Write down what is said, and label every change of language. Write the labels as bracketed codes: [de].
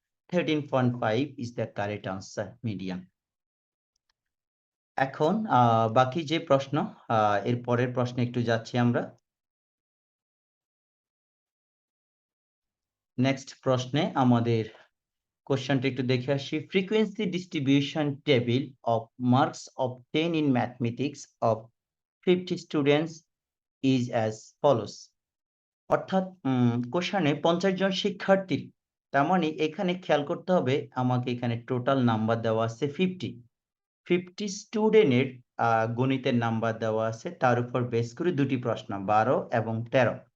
[bn] 13.5 [en] is the correct answer, [bn] median. এখন বাকি যে প্রশ্ন, এর পরের প্রশ্নে একটু যাচ্ছি আমরা। নেক্সট প্রশ্নে আমাদের কোশ্চেনটা একটু দেখে আসি। [en] Frequency distribution table of marks obtained in mathematics of 50 students is as follows। [bn] অর্থাৎ কোশ্চেনে 50 জন শিক্ষার্থীর, তার মানে এখানে খেয়াল করতে হবে আমাকে এখানে টোটাল নাম্বার দেওয়া আছে 50। 50 স্টুডেন্টের গণিতের নাম্বার দেওয়া আছে, তার উপর বেস করে দুটি প্রশ্ন 12 এবং 13।